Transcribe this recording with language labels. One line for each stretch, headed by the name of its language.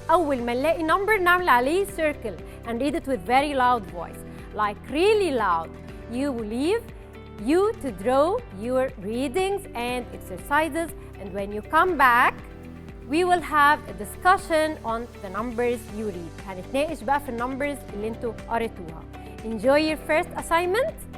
Arabic: أول ما نلاقي
English: number
Arabic: نعمل عليه
English: circle and read it with very loud voice, like really loud. You will leave you to draw your readings and exercises, and when you come back we will have a discussion on the numbers you read.
Arabic: هنتناقش بقى في النمبرز اللي انتوا قريتوها.
English: Enjoy your first assignment.